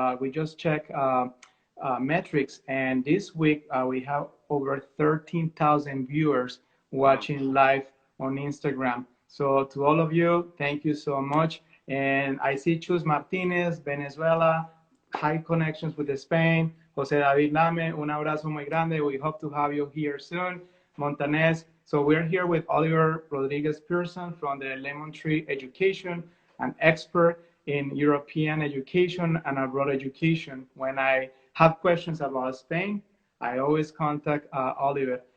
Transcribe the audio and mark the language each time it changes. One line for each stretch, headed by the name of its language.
English: We just checked metrics, and this week we have over 13,000 viewers Wow. watching live on Instagram. So, to all of you, thank you so much. And I see Chus Martinez, Venezuela, high connections with Spain.
Spanish: Jose David Lame, un abrazo muy grande.
English: We hope to have you here soon. Montanez. So we're here with Oliver Rodriguez Pearson from the Lemon Tree Education, an expert in European education and abroad education. When I have questions about Spain, I always contact Oliver.